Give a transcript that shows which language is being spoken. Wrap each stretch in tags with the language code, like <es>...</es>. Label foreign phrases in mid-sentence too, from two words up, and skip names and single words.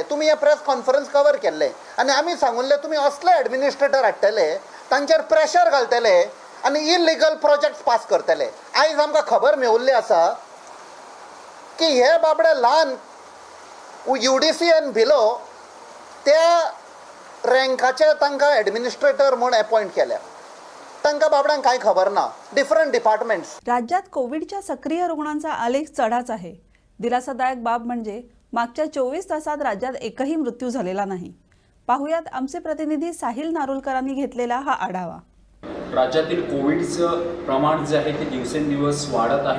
<kok>तुमी हे</kok> <en>press conference</en> <kok>कवर केल्ले आनी आमी सांगुल्ले तुमी असले एडमिनिस्ट्रेटर हाडटले तांचेर प्रेशर घालतले आनी</kok> <en>illegal projects</en> <kok>पास करतले. आयज आमकां खबर मेवल्ली आसा की हे बाबडे ल्हान UDC आनी भिलो त्या रँकाचे तांकां एडमिनिस्ट्रेटर म्हूण अपॉयंट केल्या. तांकां बाबड्यांक कांय खबर ना.</kok> <en>different departments.</en> <mr>राज्यात कोविडच्या सक्रिय रुग्णांचा आलेख चढाच आहे. दिलासादायक बाब म्हणजे मागच्या 24 तासात राज्यात एकही मृत्यू झालेला नाही. पाहुयात आमचे प्रतिनिधी साहिल नारुलकरांनी घेतलेला हा आढावा. राज्यातील कोविडचं प्रमाण जे आहे ते दिवसेंदिवस वाढत आहे.</mr>